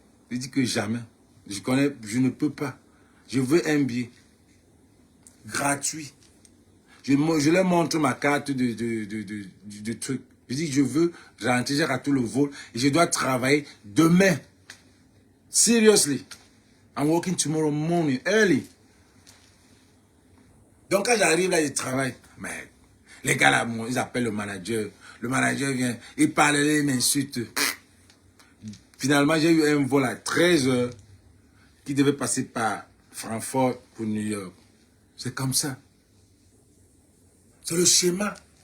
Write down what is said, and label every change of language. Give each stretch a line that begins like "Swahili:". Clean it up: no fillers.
French: Je dis que jamais. Je ne peux pas. Je veux un billet. Gratuit. Je leur montre ma carte de truc. Je dis que je veux rentrer, j'ai raté le vol et je dois travailler demain.
English: Seriously. I'm working tomorrow morning, early.
French: Donc quand j'arrive là, je travaille. Mais les gars là, ils appellent le manager. Le manager vient, il parle, il m'insulte. Finalement, j'ai eu un vol à 13h qui devait passer par Francfort pour New York. C'est comme ça. C'est le schéma.